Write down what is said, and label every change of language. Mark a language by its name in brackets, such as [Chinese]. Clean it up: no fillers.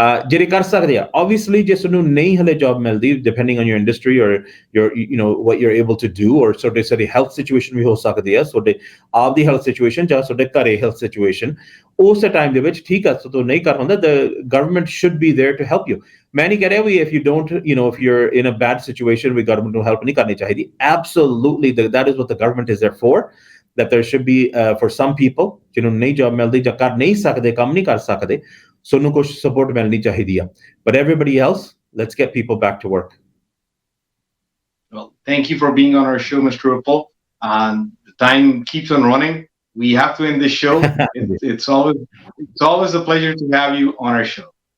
[Punjabi] ਜਿਹੜੇ ਕਰ ਸਕਦੇ ਆ obviously ਜੇ ਤੁਹਾਨੂੰ ਨਹੀਂ ਹਲੇ job ਮਿਲਦੀ [English] depending on your industry or your what you're able to do [Punjabi] or ਤੁਹਾਡੇ health situation ਵੀ ਹੋ ਸਕਦੀ ਆ, ਤੁਹਾਡੇ ਆਪ ਦੀ health situation ਜਾਂ ਤੁਹਾਡੇ ਘਰੇ health situation, ਉਸ ਟਾਈਮ ਦੇ ਵਿੱਚ ਠੀਕ ਆ ਤੁਹਾਨੂੰ ਨਹੀਂ ਕਰ ਹੁੰਦਾ, [English] the government should be there to help you. [Punjabi] ਮੈਂ ਨਹੀਂ ਕਹਿ ਰਿਹਾ ਵੀ [English] if you don't if you're in a bad situation we government [Punjabi] ਨੂੰ help ਨਹੀਂ ਕਰਨੀ ਚਾਹੀਦੀ. [English] Absolutely, that is what the government is there for. That there should be for some people [Punjabi] ਜਿਹਨੂੰ ਨਹੀਂ job ਮਿਲਦੀ ਜਾਂ ਕਰ ਨਹੀਂ ਸਕਦੇ, ਕੰਮ ਨਹੀਂ ਕਰ ਸਕਦੇ, ਤੁਹਾਨੂੰ ਕੁਝ support ਮਿਲਣੀ ਚਾਹੀਦੀ ਆ. [English] But everybody else, let's get people back to work. Well, thank you for being on our show, Mr. Uppal. The time keeps on running. We have to end this show. It's always a pleasure to have you on our show.